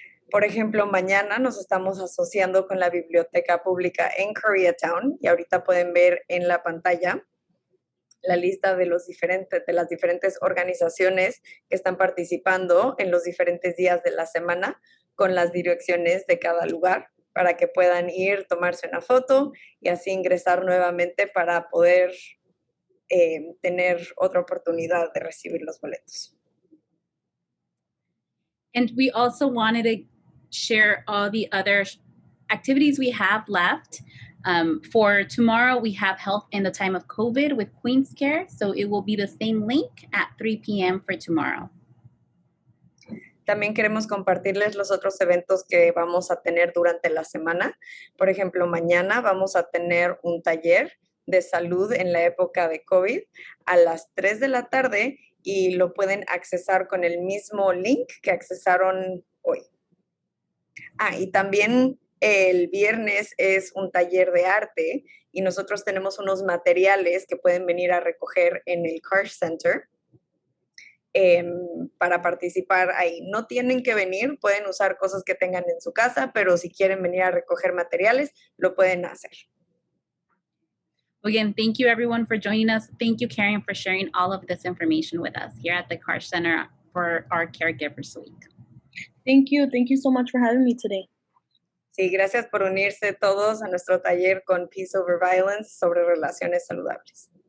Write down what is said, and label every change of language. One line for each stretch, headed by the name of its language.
Spanish: Por ejemplo, mañana nos estamos asociando con la biblioteca pública en Koreatown y ahorita pueden ver en la pantalla la lista de las diferentes organizaciones que están participando en los diferentes días de la semana con las direcciones de cada lugar para que puedan ir, tomarse una foto y así ingresar nuevamente para poder tener otra oportunidad de recibir los boletos.
English: And we also wanted to share all the other activities we have left. For tomorrow, we have Health in the Time of COVID with Queen's Care. So it will be the same link at 3 p.m. for tomorrow.
Spanish: También queremos compartirles los otros eventos que vamos a tener durante la semana. Por ejemplo, mañana vamos a tener un taller de salud en la época de COVID a las 3 de la tarde y lo pueden accesar con el mismo link que accesaron hoy. Y también el viernes es un taller de arte y nosotros tenemos unos materiales que pueden venir a recoger en el Car Center para participar ahí. No tienen que venir, pueden usar cosas que tengan en su casa, pero si quieren venir a recoger materiales, lo pueden hacer.
English: Again, thank you everyone for joining us. Thank you, Karen, for sharing all of this information with us here at the Car Center for our Caregivers Week. Thank you. Thank you so much for having me today.
Spanish: Sí, gracias por unirse todos a nuestro taller con Peace Over Violence sobre relaciones saludables.